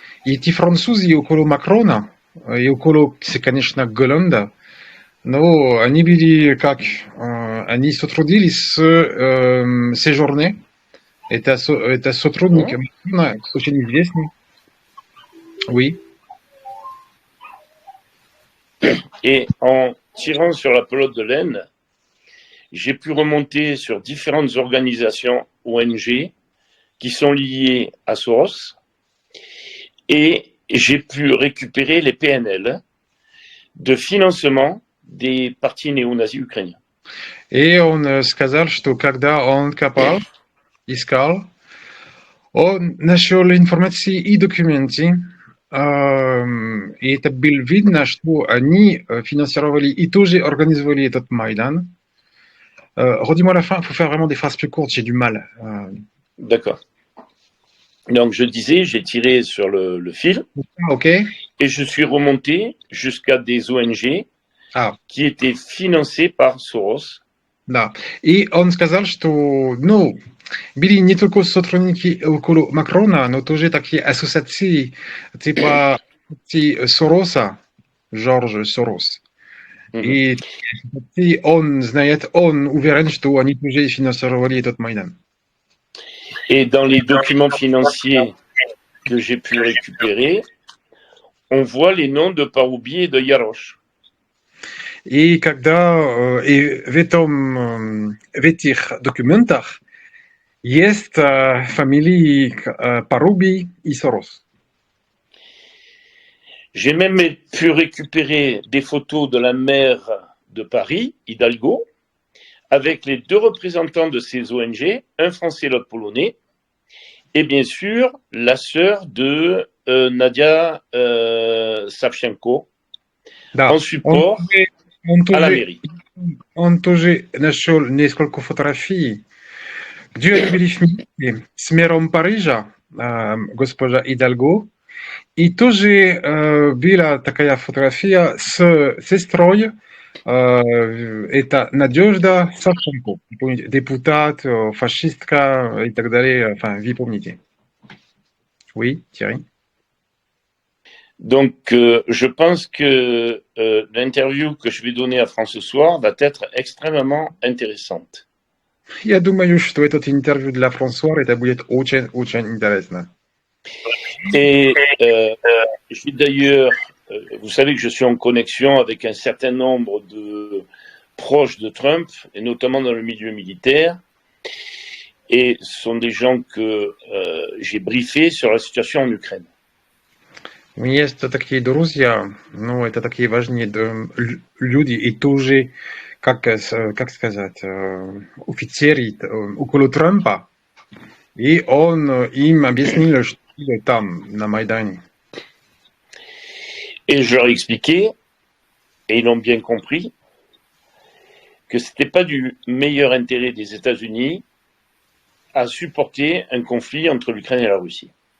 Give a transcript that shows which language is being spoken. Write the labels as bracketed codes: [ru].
[ru] И эти французы около Макрона, и около, конечно, Голланда, но они были как... Они сотруднились с Séjourné. Это сотрудник Макрона, очень известный. [fr] Oui. Et en tirant sur la pelote de laine, j'ai pu remonter sur différentes organisations ONG qui sont liées à Soros et j'ai pu récupérer les PNL de financement des partis néo-nazis ukrainiens. [ru] И он сказал, что когда он копал, искал, он нашел информации и документы, и это было видно, что они финансировали и тоже организовали этот Майдан. [fr] Redis-moi la fin, il faut faire vraiment des phrases plus courtes, j'ai du mal. D'accord. Donc je disais, j'ai tiré sur le fil, [en] okay. [fr] Et je suis remonté jusqu'à des ONG qui étaient financées par Soros. [ru] Да. И он сказал, что, [pl] Byli nie tylko [ru] сотрудники около Макрона, но тоже такие ассоциации, типа Сороса, Жорж Сорос. И он знает, он уверен, что они тоже финансировали этот Майдан. [fr] Et dans les documents financiers que j'ai pu récupérer, on voit les noms de Paroubi et de Yarosh. [ru] И когда и в этих документах есть фамилии Паруби и Сорос. [fr] J'ai même pu récupérer des photos de la maire de Paris, Hidalgo, avec les deux représentants de ces ONG, un français et l'autre polonais, et bien sûr la sœur de Nadia Savchenko, [ru] Да. [fr] en support à la mairie. [ru] Он тоже нашел несколько фотографий, где они были вместе с мэром Парижа, госпожа Идальго, и тоже была такая фотография с сестрой, это Надежда Савченко, депутат, фашистка и так далее, enfin, вы помните. [fr] Oui, Thierry. Donc, je pense que l'interview que je vais donner à France ce soir va être extrêmement intéressante. [ru] Я думаю, что этот интервью для Франсуа это будет очень интересно. [fr] Et je suis d'ailleurs, vous savez que je suis en connexion avec un certain nombre de proches de Trump, et notamment dans le milieu militaire, et ce sont des gens que j'ai briefés sur la situation en Ukraine. [ru] Есть такие друзья, ну, это такие важные люди, и тоже, как сказать, офицеры около Трампа, и он им объяснил, что там, на Майдане. [fr] Et je leur ai expliqué, et ils l'ont bien compris, que ce n'était pas du meilleur intérêt des États-Unis à supporter un conflit entre l'Ukraine et la Russie.